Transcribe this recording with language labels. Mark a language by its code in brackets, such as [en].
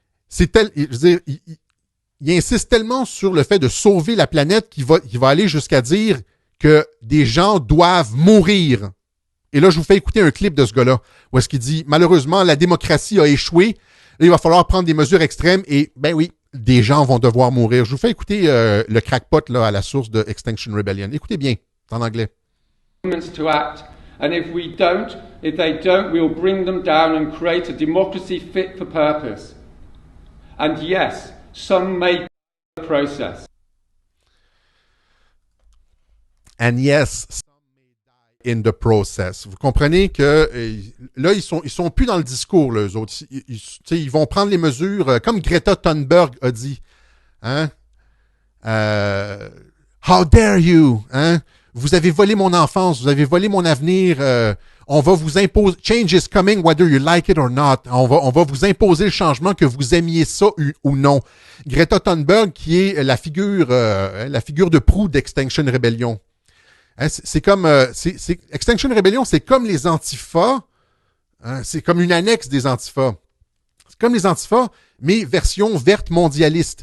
[fr] Je veux dire, il insiste tellement sur le fait de sauver la planète qu'il va aller jusqu'à dire que des gens doivent mourir. Et là, je vous fais écouter un clip de ce gars-là, où est-ce qu'il dit, malheureusement, la démocratie a échoué, là, il va falloir prendre des mesures extrêmes, et ben oui, des gens vont devoir mourir. Je vous fais écouter le crackpot là, à la source de Extinction Rebellion. Écoutez bien, c'est en anglais. [en] To act, and if they don't, we'll bring them down and create a democracy fit for purpose. And yes, some may the process. And yes, some may die in the process. [fr] Vous comprenez que là, ils sont plus dans le discours, là, eux autres. Ils vont prendre les mesures, comme Greta Thunberg a dit. Hein? [en] How dare you? [fr] Hein? Vous avez volé mon enfance, vous avez volé mon avenir. On va vous imposer. [en] Change is coming whether you like it or not. [fr] On va vous imposer le changement, que vous aimiez ça ou non. Greta Thunberg, qui est la figure de proue d'Extinction Rebellion. Hein, c'est comme Extinction Rebellion, c'est comme les Antifas. Hein, c'est comme une annexe des Antifas. C'est comme les Antifas, mais version verte mondialiste.